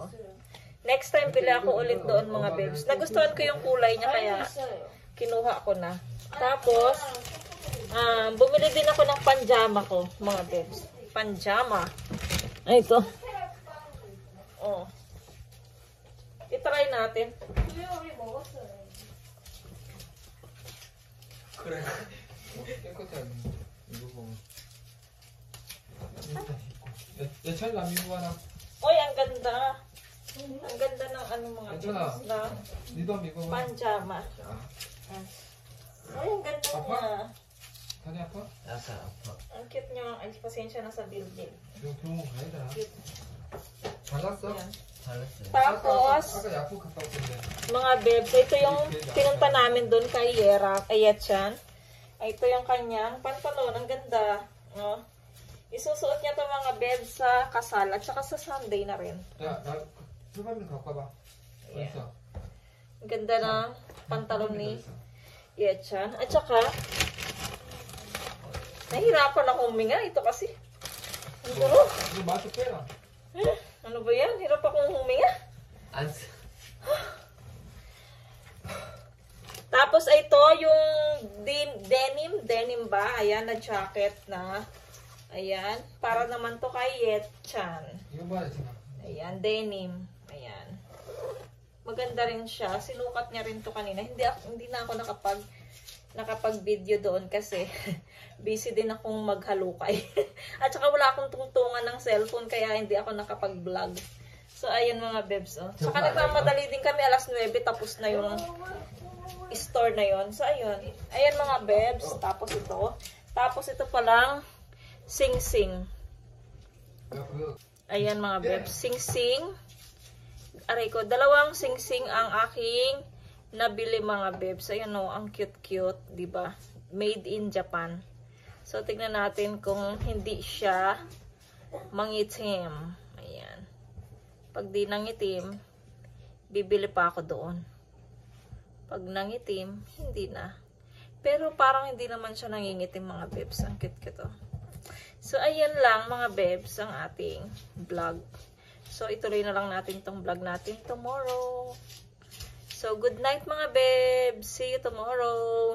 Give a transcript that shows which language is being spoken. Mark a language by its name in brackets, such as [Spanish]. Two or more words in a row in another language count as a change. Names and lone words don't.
[Filipino] Next time, pili ako ulit doon mga babes. Nagustuhan ko yung kulay niya, kaya kinuha ko na. Tapos, bumili din ako ng panjama ko, mga babes. Panjama. Ay, ito. Oh. I-try natin. [Korean] 내차를 안 밀고 가라. [Filipino] Oy, ang ganda. Ang ganda ng ano mga [Korean] 괜찮아. [Filipino] babes na [Korean] 니도 안 밀고 가. [Filipino] panjama. Ay, ang ganda niya. [Korean] 다리 아파? [Filipino] Ang cute niya. Ay, pasensya na sa building. [Korean] 이거 병원 가야 되나? 잘났어? [Filipino] Ayan. Tapos, [Korean] 아까 약국 갔다 왔던데. [Filipino] mga babes, ito yung pinunta namin doon kay Yechan. Ito yung kanyang pantalon. Ang ganda. No? Isusuot niya to mga babes sa kasal at saka sa Sunday na rin. [Korean] 야, 나 수박을 갖고 와봐. Yeah. 어딨어? [Filipino] Ang ganda ng pantalon ni Yechan. At saka, nahirapan ako huminga. Ito kasi. Ang gulo. [Korean] 이거 마스 빼라. [Filipino] Ano ba yan? Hirap akong huminga. Tapos ito yung denim ba? Ayan na jacket na Ayan. Para naman to kay Yet-chan. [Korean] 이거 봐야 지금. [Filipino] Ayan, denim. Ayan. Maganda rin siya. Sinukat niya rin to kanina. Hindi na ako nakapag-video doon kasi busy din akong maghalukay. At saka wala akong tungtungan ng cellphone kaya hindi ako nakapag-vlog. So, ayan mga bebs. Oh. Saka nagmamadali din kami, alas 9, tapos na yung store na yon. So, ayun. Ayan mga bebs. Tapos ito palang sing-sing. Ayan mga bebs. Sing-sing. Aray ko, dalawang sing-sing ang aking nabili mga bebs. Ayan o, ang cute-cute. Diba? [English] Made in Japan. [Filipino] So, tignan natin kung hindi siya mangitim. Ayan. Pag di nangitim, bibili pa ako doon. Pag nangitim, hindi na. Pero parang hindi naman siya nangingitim mga bebs. Ang cute-cute oh. So, ayan lang mga bebs ang ating vlog. So, ituloy na lang natin itong vlog natin tomorrow. So, [English] good night [Filipino] mga bebs. [English] See you tomorrow.